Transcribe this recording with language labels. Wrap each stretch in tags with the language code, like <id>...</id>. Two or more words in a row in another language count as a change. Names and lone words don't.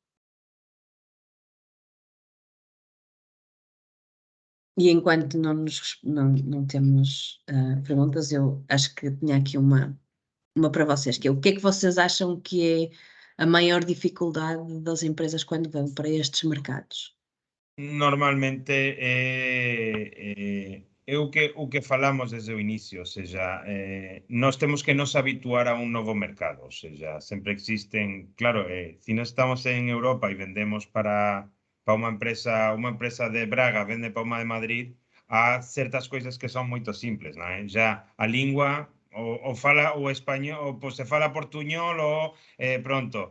<pt>E enquanto não temos perguntas, eu acho que tinha aqui uma para vocês, que é o que é que vocês acham que é a maior dificuldade das empresas quando vão para estes mercados?</pt> <gl>Normalmente é o que falamos desde o inicio, ou seja, nós temos que nos habituar a un novo mercado, ou seja, sempre existen, claro, se nós estamos en Europa e vendemos para unha empresa de Braga vende para unha de Madrid, há certas coisas que son moito simples, non é? Já a lingua ou fala o español, ou pues, se fala portuñol ou pronto.</gl>